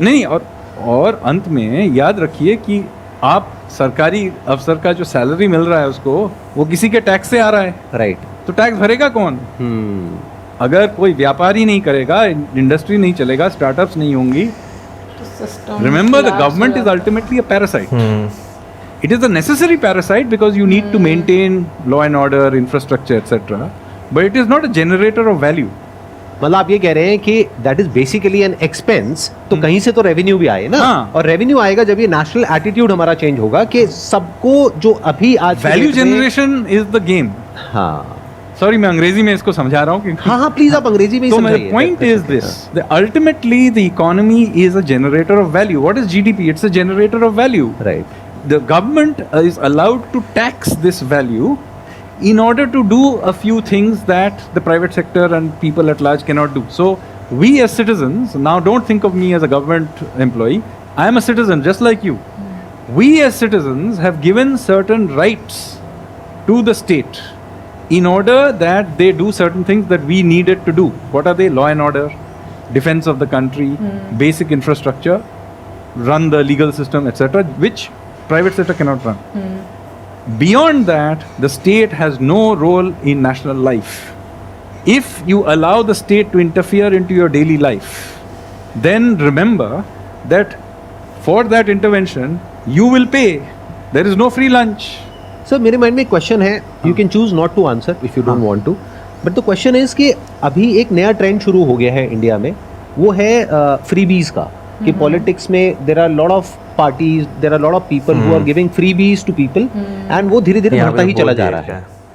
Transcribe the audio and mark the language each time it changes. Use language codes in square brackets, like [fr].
[hi] नहीं, और अंत में याद रखिए कि आप सरकारी अफसर का जो सैलरी मिल रहा है उसको, वो किसी के टैक्स से आ रहा है, राइट? तो टैक्स भरेगा कौन? अगर कोई व्यापार ही नहीं करेगा, इंडस्ट्री नहीं चलेगा, स्टार्टअप्स नहीं होंगी, [en] remember the government is ultimately a parasite. It is a necessary parasite because you need to maintain law and order, infrastructure, etc. But it is not a generator of value. [hi] मतलब आप ये कह रहे हैं कि [en] that is basically an expense, [hi] तो कहीं से तो रेवेन्यू भी आए ना। हाँ। और रेवेन्यू आएगा जब ये नेशनल एटीट्यूड हमारा चेंज होगा कि सबको जो अभी आज [en] Value generation is the game. [hi] हाँ Sorry, मैं अंग्रेजी में इसको समझा रहा हूँ। हाँ हाँ प्लीज आप अंग्रेजी में ही [en] So my [hi] समझाइए। [en] point is this: that ultimately the economy is a generator of value. What is GDP? It's a generator of value. [hi] Right. [en] The government is allowed to tax this value in order to do a few things that the private sector and people at large cannot do. So we as citizens, now don't think of me as a government employee, I am a citizen just like you. We as citizens have given certain rights to the state in order that they do certain things that we needed to do. What are they? Law and order, defense of the country, basic infrastructure, run the legal system, etc., which private sector cannot run. Beyond that, the state has no role in national life. If you allow the state to interfere into your daily life, then remember that for that intervention, you will pay. There is no free lunch. [hi] Sir मेरे mind में एक question है, [en] you can choose not to answer if you don't want to, but the question is [hi] कि अभी एक नया trend शुरू हो गया है इंडिया में, वो है फ्रीबीज का, कि पॉलिटिक्स में [en] there are lot of parties, there are lot of people who are giving freebies to people, and [hi] वो धीरे धीरे बढ़ता ही चला जा रहा है।